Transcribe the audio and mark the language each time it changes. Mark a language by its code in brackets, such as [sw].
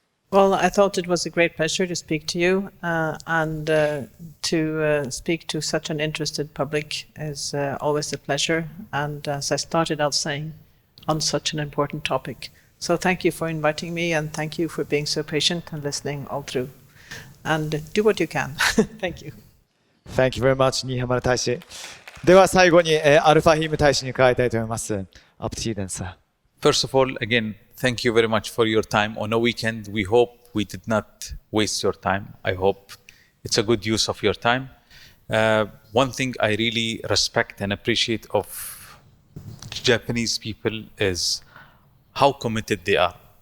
[en] Well, I thought it was a great pleasure to speak to you, and to speak to such an interested public is always a pleasure, and as I started out saying, on such an important topic. So thank you for inviting me, and thank you for being so patient and listening all through. And do what you can. Thank you. Thank you very much, 新浜大使。 [ja] では最後に、アルファヒーム大使に伺いたいと思います。 [en] Up to you then, sir. First of all, again, thank you very much for your time on a weekend. We hope we did not waste your time. I hope it's a good use of your time. One thing I really respect and appreciate of Japanese people is how committed they are.